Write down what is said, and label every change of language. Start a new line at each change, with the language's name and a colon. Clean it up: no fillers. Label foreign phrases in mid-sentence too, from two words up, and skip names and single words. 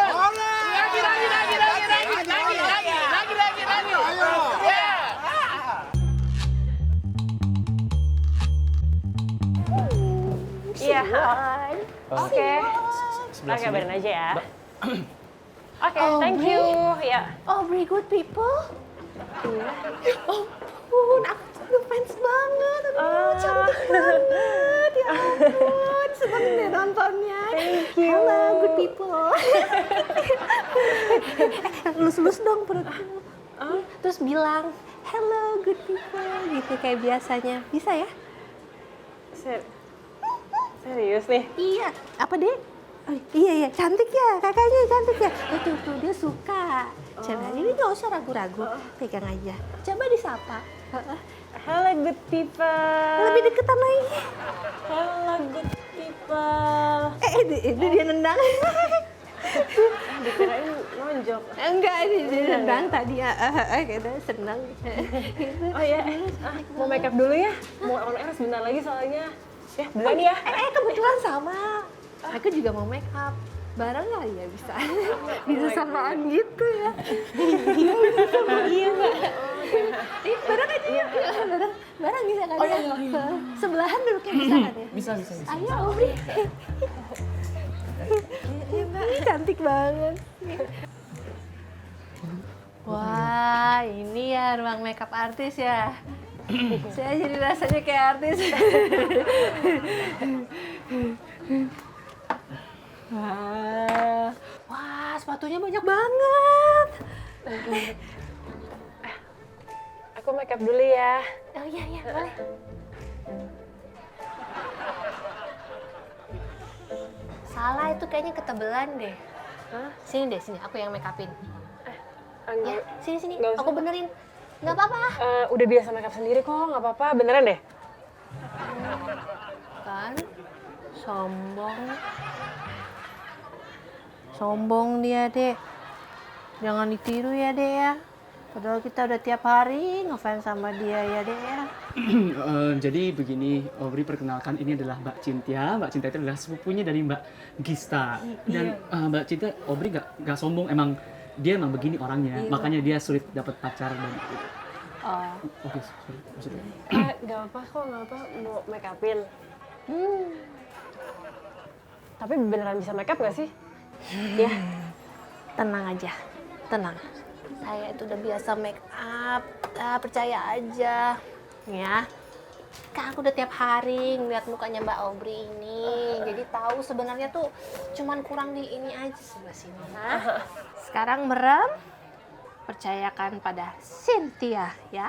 Indonesian: Lagi. Ayo. Ya. Iya, oke. Oke, biarin aja ya. Oke,
English: thank you. Ya. Oh, very good people.
Indonesian: Ya ampun, aku tuh fans banget. Aduh, cantik banget. Ya ampun, seneng deh nontonnya.
English: Thank you. Hello, good people.
Indonesian: Lus-lus dong perutku. Terus bilang,
English: hello good people,
Indonesian: gitu kayak biasanya. Bisa ya? Serius nih? Iya. Apa deh? Oh, iya, cantik ya, kakaknya cantik ya. Tuh, dia suka. Coba, ini nggak usah ragu-ragu, pegang aja. Coba disapa.
English: Hello good people.
Indonesian: Lebih deketan lagi.
English: Hello good people.
Indonesian: Itu dia nendang. Dikirain nonjok. Enggak, dia nendang tadi. Kita senang. Oh ya, mau make up dulu ya? Mau
English: on air
Indonesian: sebentar lagi soalnya. Ya, duluan ya. Kebetulan sama. Aku juga mau make up. Bareng kali ya bisa. Bisa samaan gitu ya. Iya, Mbak. Bareng aja ya. Bareng bisa kan ya? Sebelahan duduknya bisa kan ya? Bisa. Ayo, Obri. Ini cantik banget. Wah, ini ya ruang makeup artis ya. Saya jadi rasanya kayak artis. Wah, sepatunya banyak banget. Aku make up dulu ya. Oh iya, boleh. Salah, itu kayaknya ketebelan deh. Sini, aku yang make upin. Ya, sini. Nggak usah. Aku benerin. Nggak apa-apa. Udah biasa make up sendiri kok, nggak apa-apa. Beneran deh. Kan, sombong dia deh. Jangan ditiru ya deh ya. Padahal kita udah tiap hari ngefans sama dia ya deh ya. Jadi begini, Obri perkenalkan, ini adalah Mbak Cynthia. Mbak Cynthia itu adalah sepupunya dari Mbak Gista. Dan Mbak Cynthia, Obri nggak sombong, dia emang begini orangnya. Makanya dia sulit dapat pacar dan. Oke, sorry. Maksudnya. Nggak apa kok, nggak apa. Mau make upin. Tapi beneran bisa make up nggak sih? Ya, tenang aja, tenang. Saya itu udah biasa make up, percaya aja, ya. Kan aku udah tiap hari ngeliat mukanya Mbak Obri ini, jadi tahu sebenarnya tuh cuman kurang di ini aja sebelah sini. Nah, sekarang merem, percayakan pada Cynthia ya.